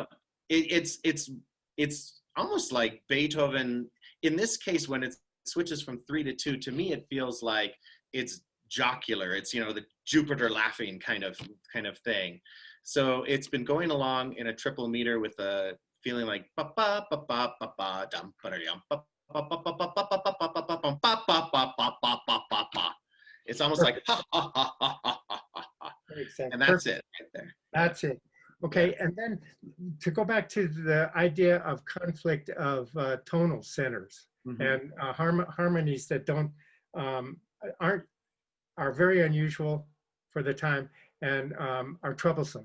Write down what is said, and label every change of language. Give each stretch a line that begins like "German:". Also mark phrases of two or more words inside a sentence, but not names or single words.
English: So, it's almost like Beethoven. In this case, when it switches from 3 to 2, to me it feels like it's jocular. It's the Jupiter laughing kind of thing. So it's been going along in a triple meter with a feeling like ba ba ba ba ba ba dum ba dum ba ba ba ba ba ba ba ba ba ba ba ba ba ba ba ba. It's almost like ha ha ha ha ha ha ha. And that's it right there. That's it. Okay, and then to go back to the idea of conflict of tonal centers and harmonies that are very unusual for the time and are troublesome.